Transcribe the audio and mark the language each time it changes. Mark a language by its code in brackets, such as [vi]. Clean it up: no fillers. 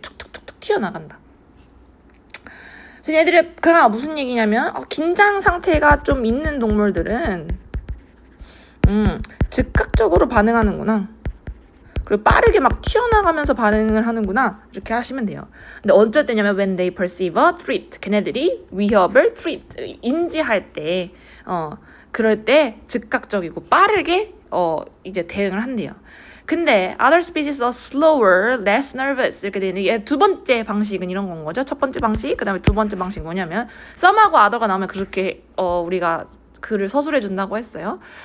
[ko] 툭툭툭툭 튀어나간다. 그래서 얘네들이 그냥 무슨 얘기냐면 긴장 상태가 좀 있는 동물들은 즉각적으로 반응하는구나. 그리고 빠르게 막 튀어나가면서 반응을 하는구나. 이렇게 하시면 돼요. 근데 어쩔 때냐면 [en] when they perceive a threat. [ko] 걔네들이 위협을 인지할 때 그럴 때 즉각적이고 빠르게 이제 대응을 한대요. 근데 [en] other species are slower, less nervous [ko] 이렇게 되는데 두 번째 방식은 이런 건 거죠. 첫 번째 방식, 그 다음에 두 번째 방식은 뭐냐면 some하고 other가 나오면 그렇게 우리가 글을 서술해 준다고 했어요.